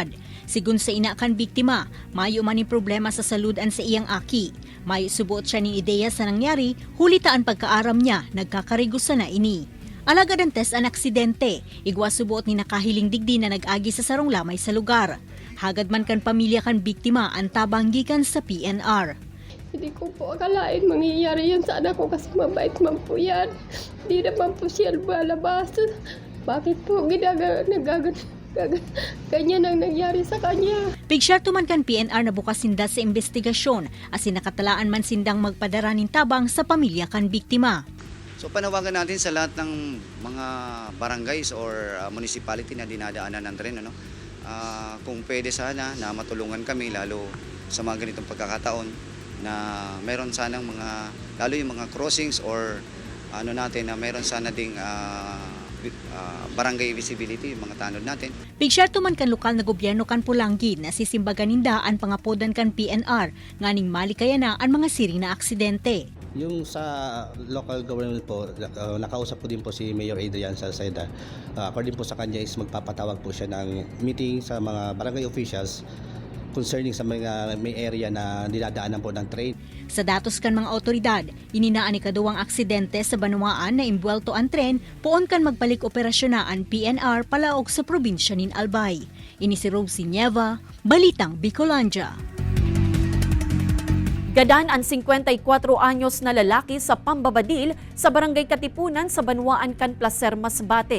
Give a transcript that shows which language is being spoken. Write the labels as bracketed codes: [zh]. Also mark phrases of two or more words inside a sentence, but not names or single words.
[bik] Sigun sa ina kan biktima, mayo man ni problema sa saludan sa iyang aki. Mayo subuot siya ning ideya sa nangyari, hulitaan pagkaaram niya, nagkakarigusa na ini. Alagad ang test ang aksidente, igwa subuot ni nakahiling digdi na nag-agi sa sarong lamay sa lugar. Hagad man kan pamilya kan biktima ang tabang gikan sa PNR. [tl] Hindi ko po akalain mangyayari yan sa anak ko kasi mabait man po yan. Hindi naman po siya balabas. Bakit po ganyan ang nangyari sa kanya? [bik] Pigsyerto man kan PNR na bukas sinda sa investigasyon asin nakatalaan man sindang magpadara ning tabang sa pamilya kan biktima. [tl] So panawagan natin sa lahat ng mga barangays or municipality na dinadaanan ng tren, kung pwede sana na matulungan kami lalo sa mga ganitong pagkakataon na meron sanang mga, lalo yung mga crossings or na meron sana ding barangay visibility, yung mga tanod natin. [bik] Pigsyerto man kan lokal na gobyerno kan Pulangi na sisimbagan ninda ang pangapodan kan PNR nganing malikaya na ang mga siring na aksidente. [tl] Yung sa local government po, nakausap po din po si Mayor Adrian Salceda. According po sa kanya is magpapatawag po siya ng meeting sa mga [en] barangay officials concerning [tl] sa mga may area na dinadaanan po ng train. [bik] Sa datos kan mga otoridad, ininaan ni kaduwang aksidente sa Banwaan na imbwelto ang tren, poon kan magbalik operasyon na ang PNR palaog sa probinsya nin Albay. Ini si Rosie Nieva, Balitang Bicolandia. Gadan ang 54 anyos na lalaki sa pambabadil sa barangay Katipunan sa Banwaan kan Placer, Masbate.